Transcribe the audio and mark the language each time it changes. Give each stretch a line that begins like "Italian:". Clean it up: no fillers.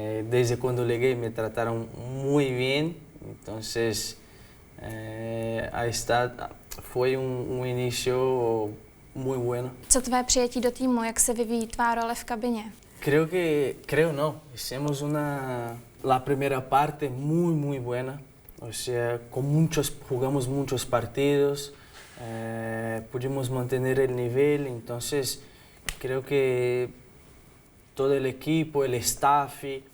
Spanish: Desde cuando llegué me trataron muy bien, entonces ahí está, fue un inicio muy bueno.
Czech: Co tvé přijetí do týmu, jak se vyvíjí tvá role v kabině?
Spanish: Creo no, hicimos la primera parte muy buena, o sea, jugamos muchos partidos, pudimos mantener el nivel, entonces creo que todo el equipo, el staff,